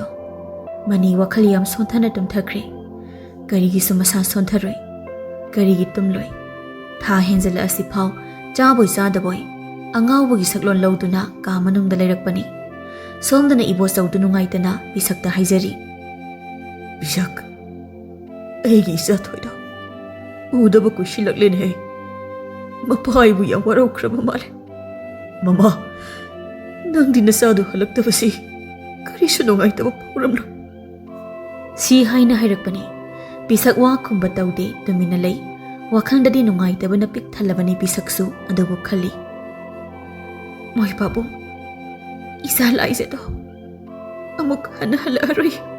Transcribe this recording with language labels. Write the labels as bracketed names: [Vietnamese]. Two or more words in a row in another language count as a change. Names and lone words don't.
[Manipuri] Mani wakhali yam sonthana tumthakre. Karigi sumasa sontharoi. Karigi tumloi. Tha henjala asi phau chaboi chadaboy. Angawbagi saklon lawduna ka manungda leirakpani. Somdana ibo chawdu nungaitana bisakta haijari. Bisak aigi isa thoida udaba kushilaklen he mapaibu ya warokraba male mama nangdi nasadu halaktabasi karisu nungaitaba pauramlo. Si haina hairakpani bisak wa khumba tawde tumina lei wakhangdadi nungaitaba na pik thalabani bisaksu adubu khali. Moy babu isa Laijado amuk hana halaroi.